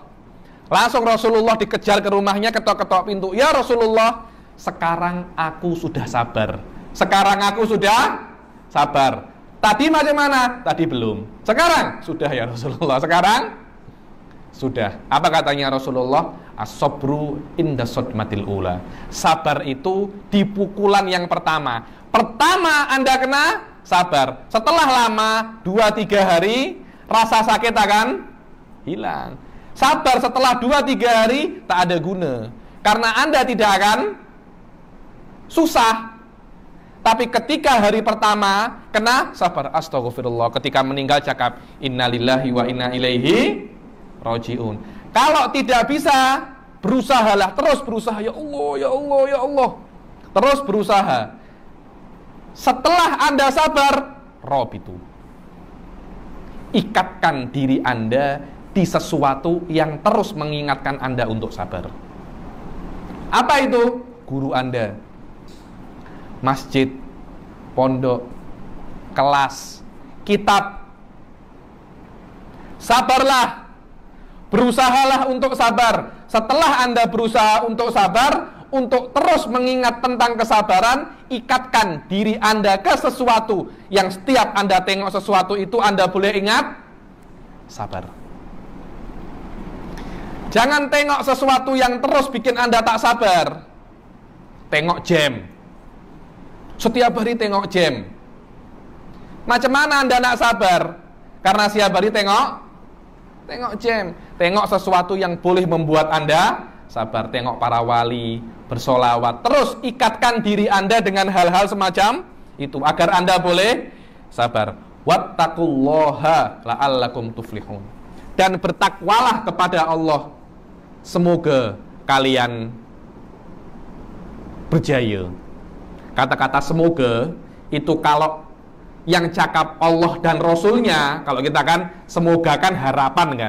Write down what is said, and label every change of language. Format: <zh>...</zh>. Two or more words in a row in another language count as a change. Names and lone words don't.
<id>Langsung Rasulullah dikejar ke rumahnya, ketok-ketok pintu. Ya Rasulullah, sekarang aku sudah sabar. Tadi</id> <ms>macam mana?</ms> <id>Tadi belum. Sekarang sudah ya Rasulullah. Sekarang sudah. Apa katanya Rasulullah?</id> <ar>الصبر عند الصدمة الأولى.</ar> <id>Sabar itu di pukulan yang pertama. Pertama Anda kena, sabar. Setelah lama 2-3 hari, rasa sakit akan hilang. Sabar setelah 2-3 hari tak ada guna, karena Anda tidak akan susah. Tapi ketika hari pertama kena, sabar. Astagfirullah. Ketika meninggal cakap</id> <ar>إنا لله وإنا إليه راجعون.</ar> <id>Kalau tidak bisa, berusahalah, terus berusaha.</id> <ar>يا الله، يا الله، يا الله.</ar> <id>Terus berusaha. Setelah Anda sabar, robitu, ikatkan diri Anda di sesuatu yang terus mengingatkan Anda untuk sabar. Apa itu? Guru Anda, masjid, pondok, kelas, kitab. Sabarlah, berusahalah untuk sabar. Setelah Anda berusaha untuk sabar, untuk terus mengingat tentang kesabaran, ikatkan diri Anda ke sesuatu yang setiap Anda tengok sesuatu itu Anda boleh ingat sabar. Jangan tengok sesuatu yang terus bikin Anda tak sabar. Tengok jam, setiap hari tengok jam.</id> <ms>Macam mana</ms> <id>Anda nak sabar? Karena setiap hari tengok jam. Tengok sesuatu yang boleh membuat Anda sabar. Tengok para wali, bersolawat. Terus ikatkan diri Anda dengan hal-hal semacam itu agar Anda boleh sabar.</id> <ar>واتقوا الله لعلكم تفلحون.</ar> <id>Dan bertakwalah kepada Allah, semoga kalian berjaya. Kata-kata semoga itu kalau yang cakap Allah dan Rasulnya, kalau kita kan semoga kan harapan kan.</id>